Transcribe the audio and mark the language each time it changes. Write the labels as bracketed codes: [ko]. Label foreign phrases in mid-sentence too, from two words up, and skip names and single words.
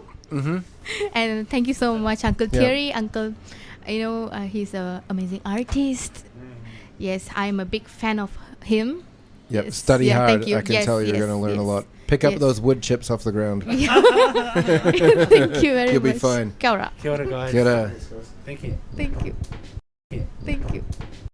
[en] And thank you so much, Uncle Teare. Uncle, you know, he's an amazing artist. Yes, I'm a big fan of him. Yep, Yes. study Yeah, hard. thank you. I can Yes, tell you're yes, going to learn a yes. lot. Pick up Yes. those wood chips off the ground. Thank you very You'll much. be fine. [mi] Kia ora. Kia ora, guys. Kia ora. [en] Thank you. Thank you. Thank you.